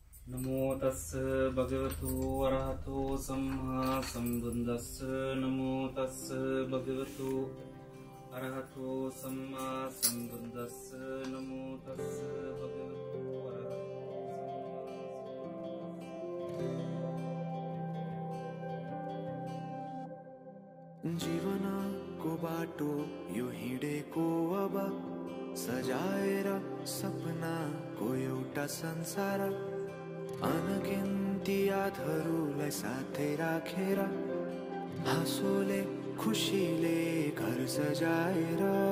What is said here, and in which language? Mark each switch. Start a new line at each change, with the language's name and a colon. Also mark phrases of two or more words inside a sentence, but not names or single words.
Pali: नमो तस्स भगवतो अरहतो सम्मा सम्बुद्धस्स नमो तस्स भगवतो अरहतो सम्मा सम्बुद्धस्स नमो तस्स भगवतो
Nepali: जीवनको बाटो यो हिँडेको अब सजाएर सपनाको एउटा संसार अनगिन्ती यादहरूलाई साथै राखेर हाँसोले खुसीले घर सजाएर